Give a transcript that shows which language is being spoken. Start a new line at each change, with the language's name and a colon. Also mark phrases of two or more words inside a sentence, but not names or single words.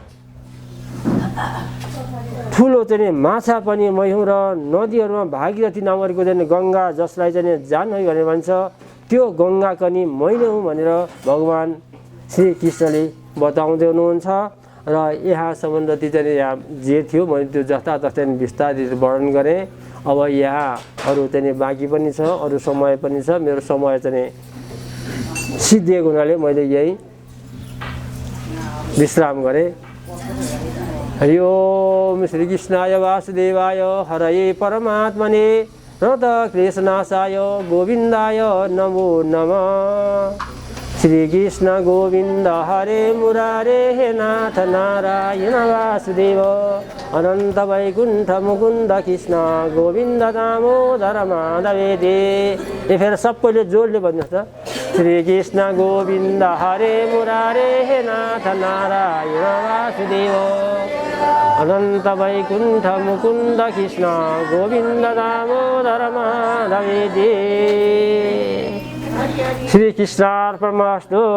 Nepali: ठुलो चाहिँ माछा पनि मै हुँ र नदीहरूमा भागीरथी नामहरूको चाहिँ गङ्गा जसलाई चाहिँ जाह्नवी भनेर भन्छ त्यो गङ्गाको नि मै नै हुँ भनेर भगवान् श्री कृष्णले बताउँदै हुनुहुन्छ र यहाँ सम्बन्धी चाहिँ यहाँ जे थियो मैले त्यो जस्तातस्तै विस्तारित वर्णन गरेँ। अब यहाँ अरू चाहिँ बाँकी पनि छ, अरू समय पनि छ, मेरो समय चाहिँ सिद्धिएको हुनाले मैले यही विश्राम गरेँ।
Sanskrit: हरि ओम श्री कृष्णाय वासुदेवाय हरये परमात्मने रत कृष्णासाय गोविन्दाय नमो नमः। श्री कृष्ण गोविन्द हरे मुरारे हे नाथ नारायण वासुदेव अनन्त वैकुण्ठ मुकुन्द कृष्ण गोविन्द दामोदर माधवेदे।
Nepali: यो फेरि सबैले जोडले भन्नुहोस् त।
Sanskrit: श्री कृष्ण गोविन्द हरे मुरारे हे नाथ नारायण वासुदेव अनन्त वैकुण्ठ मुकुन्द कृष्ण गोविन्द दामोदर माधवेदे। श्री कृष्णार्पणमस्तु।